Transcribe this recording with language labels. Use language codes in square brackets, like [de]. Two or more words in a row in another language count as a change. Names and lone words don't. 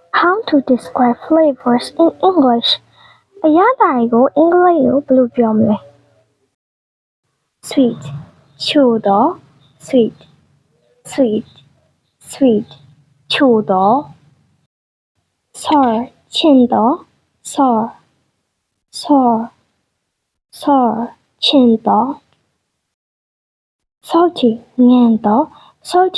[en] How to describe flavors in English? [my] အရသာတွေကိုအင်္ဂလိပ်လိုဘယ်လိုပြောမလဲ Sweet ချိုသော [en] sweet sweet sweet [my] ချိုသော [en] sour ချင်သော sour sour sour ချင်သော salty ငန်သော salty